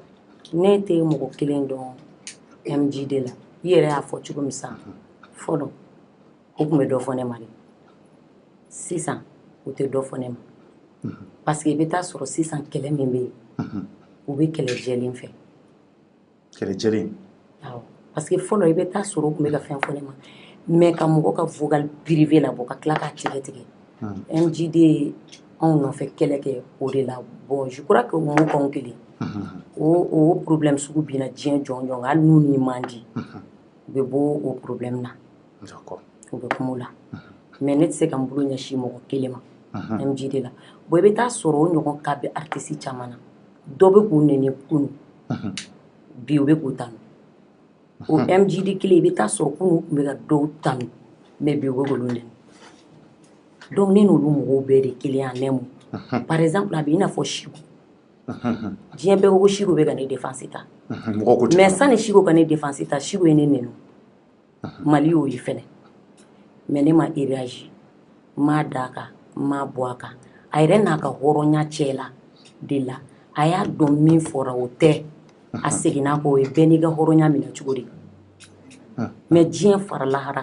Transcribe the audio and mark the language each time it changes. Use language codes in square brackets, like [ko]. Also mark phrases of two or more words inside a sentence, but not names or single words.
[bm] ne tɛ mɔgɔ kelen dɔn MJD la i yɛrɛ y'a fɔ cogo min sisan fɔlɔ o tun bɛ dɔ fɔ ne ma de sisan o tɛ dɔ fɔ ne ma parce que i bɛ taa sɔrɔ sisan kɛlɛ min bɛ yen u bɛ kɛlɛ jɛlen fɛ kɛlɛ jɛlen awɔ parce que fɔlɔ i bɛ taa sɔrɔ u tun bɛ ka fɛn fɔ ne ma mais ka mɔgɔ ka [fr] vocal privé [bm] labɔ ka tila k'a tigɛ MJD ye anw nɔfɛ kɛlɛ kɛ o de la [fr] bon je crois que [bm] o mot kɔn kelen o problème sugu binna diɲɛ jɔn jɔn hali n'u ni man di u bɛ bɔ o problème na u bɛ kuma o la mais ne tɛ se ka n bolo ɲɛsin mɔgɔ kelen ma MJD la bon i bɛ taa sɔrɔ o ɲɔgɔn ka bɛ artiste caman na dɔ bɛ k'u nɛni kunu bi u bɛ k'u tanu o MJD kelen i bɛ taa sɔrɔ kunu u tun bɛ ka dɔw tanu mais bi u bɛ k'olu nɛni donc ne n'olu mɔgɔw bɛɛ de kelen [fr] en un mot par exemple [bm] a bɛ i n'a fɔ Chico diɲɛ bɛɛ ko Chico bɛ ka ne défense ta mais sani Chico ka ne défense ta Chico ye ne nɛnu Mali y'o ye fɛnɛ mais ne ma réagi m'a d'a kan m'a bɔ a kan a yɛrɛ n'a ka hɔrɔnya cɛ la de la a y'a dɔn min fɔra o tɛ a seginna k'o ye bɛɛ n'i ka hɔrɔnya minɛ cogo de mais diɲɛ fara lahara